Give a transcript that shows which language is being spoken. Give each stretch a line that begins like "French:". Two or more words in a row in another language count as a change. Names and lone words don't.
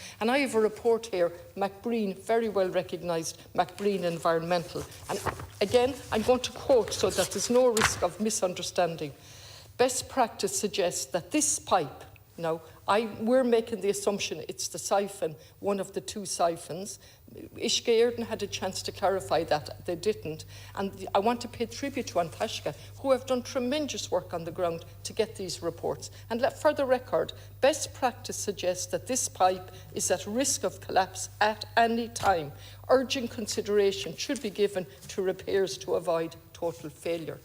English: And I have a report here, MacBreen, very well recognised, MacBreen Environmental. And again, I'm going to quote so that there's no risk of misunderstanding. Best practice suggests that this pipe, now, we're making the assumption it's the siphon, one of the two siphons. Ceist Catherine had a chance to clarify that. They didn't. And I want to pay tribute to An Taisce, who have done tremendous work on the ground to get these reports. And for the record, best practice suggests that this pipe is at risk of collapse at any time. Urgent consideration should be given to repairs to avoid total failure.